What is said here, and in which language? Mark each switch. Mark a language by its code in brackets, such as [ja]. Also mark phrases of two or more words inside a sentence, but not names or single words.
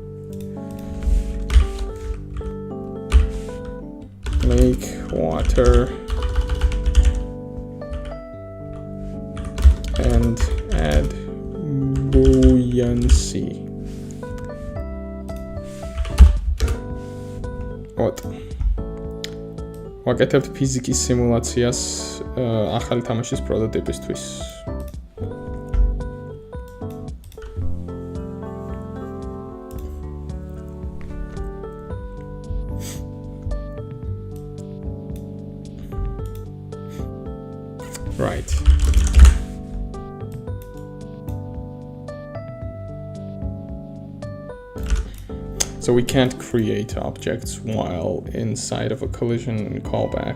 [en] Lake, water, and add buoyancy. What? [ka] ვაკეთებთ ფიზიკის სიმულაციას ახალი თამაშის პროტოტიპისთვის. [en] Right. So we can't create objects while inside of a collision callback.